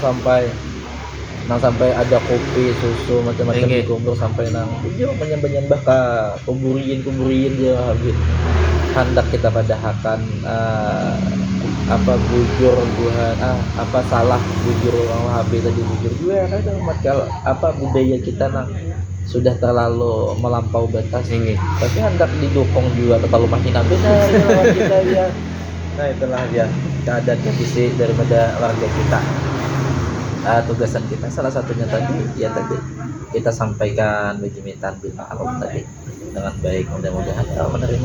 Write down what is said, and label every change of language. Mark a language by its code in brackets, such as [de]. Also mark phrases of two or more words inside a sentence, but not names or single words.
[bjn] nang sampai ada kopi susu macam-macam di kubur sampai nang bujur menyembah ke kuburin dia Wahabi hendak kita padahakan apa bujur Tuhan apa salah bujur orang Wahabi tadi bujur juga kan itu kalau apa budaya kita nang sudah terlalu melampau batas Enggak. tapi hendak didukung juga terlalu mahina benar lawan kita ya nah itulah dia keadaan kondisi daripada warga kita. Tugasan kita salah satunya tadi kita sampaikan bejimitan [ar] بالمعروف [bjn] tadi dengan baik, mudah-mudahan menerima.